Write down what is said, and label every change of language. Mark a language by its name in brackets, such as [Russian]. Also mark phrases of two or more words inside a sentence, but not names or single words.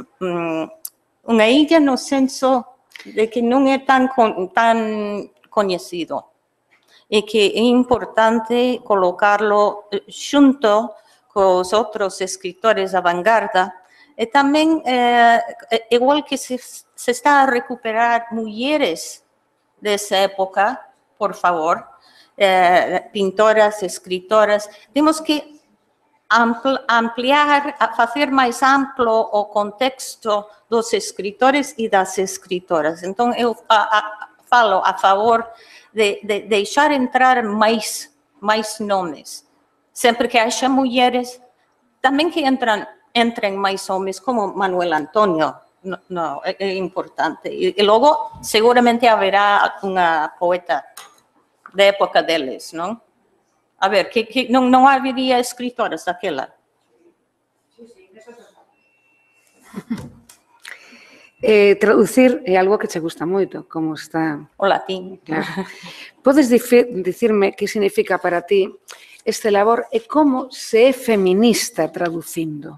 [Galician] Unha illa no senso de que non é tan coñecido e que é importante colocarlo xunto cos outros escritores da vanguarda, e tamén, igual que se está a recuperar mulleres dessa época, por favor, pintoras, escritoras, temos que ampliar, [Portuguese] fazer mais amplo [Galician] o contexto dos escritores e das escritoras. [Portuguese] Então, eu falo a favor de deixar entrar mais mais nomes. Sempre que haja mulheres, também que entrem mais homens, como Manuel Antônio. Não, é importante. E logo, seguramente haverá uma poeta da época deles, não? A ver, não haveria escritoras daquela? [Galician] Traducir é algo que che gusta moito, como está... O latín. Claro. Podes dicirme que significa para ti este labor e como se é feminista traducindo?